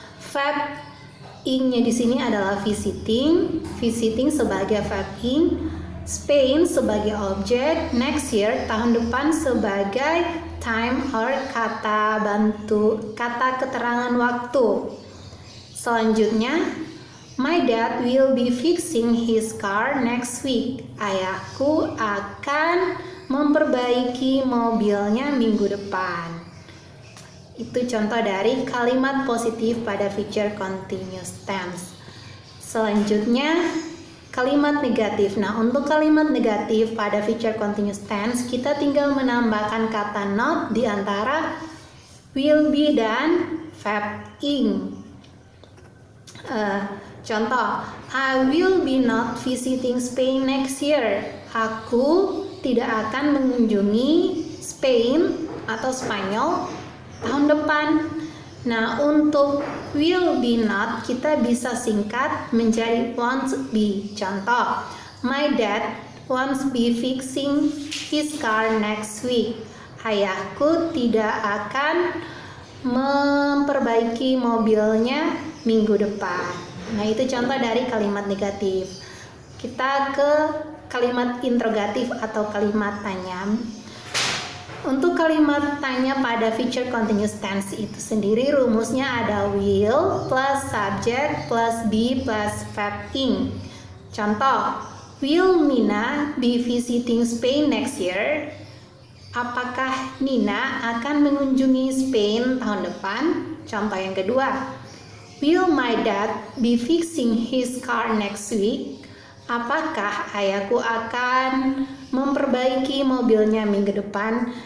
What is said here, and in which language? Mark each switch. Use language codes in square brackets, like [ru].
[id] Verb ing-nya di sini adalah visiting, visiting sebagai verb ing, Spain sebagai objek, next year tahun depan sebagai time or kata bantu, kata keterangan waktu. [en] Selanjutnya, my dad will be fixing his car next week. [id] Ayahku akan memperbaiki mobilnya minggu depan. Itu contoh dari kalimat positif pada future continuous tense. Selanjutnya, kalimat negatif. Nah, untuk kalimat negatif pada future continuous tense, kita tinggal menambahkan kata not di antara will be dan verb ing. [en] Contoh, I will be not visiting Spain next year. [id] Aku tidak akan mengunjungi Spain atau Spanyol tahun depan. Nah, untuk will be not kita bisa singkat menjadi won't be. [en] Contoh, my dad won't be fixing his car next week. [id] Ayahku tidak akan memperbaiki mobilnya minggu depan. Nah, itu contoh dari kalimat negatif. Kita ke kalimat interrogatif atau kalimat tanya. Untuk kalimat tanya pada future continuous tense itu sendiri rumusnya ada will plus subject plus be plus verb ing. [en] Contoh, will Nina be visiting Spain next year? [id] Apakah Nina akan mengunjungi Spain tahun depan? [en] Contoh yang kedua, will my dad be fixing his car next week? [id] Apakah ayahku akan memperbaiki mobilnya minggu depan?